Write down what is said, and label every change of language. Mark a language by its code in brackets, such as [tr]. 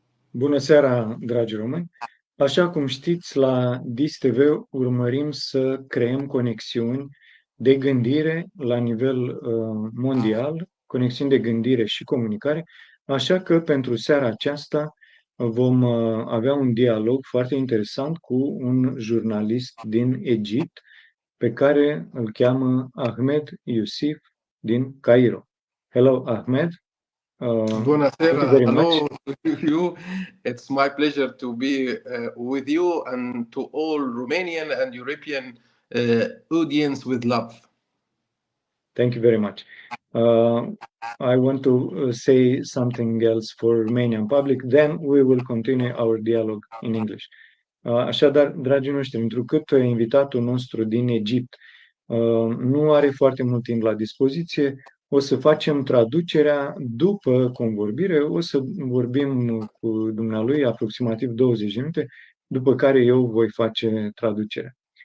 [ro] Bună seara, dragi români! Așa cum știți, la DIS-TV urmărim să creăm conexiuni de gândire la nivel mondial, conexiuni de gândire și comunicare, așa că pentru seara aceasta vom avea un dialog foarte interesant cu un jurnalist din Egipt, pe care îl cheamă Ahmed Yousif din Cairo. [en] Hello, Ahmed. Buonasera, hello to you. It's my pleasure to be with you and to all Romanian and European audience with love. Thank you very much. I want to say something else for Romanian public, then we will continue our dialogue in English. [ro] Așadar, dragii noștri, întrucât invitatul nostru din Egipt nu are foarte mult timp la dispoziție, o să facem traducerea după convorbire, o să vorbim cu dumnealui aproximativ 20 de minute, după care eu voi face traducerea.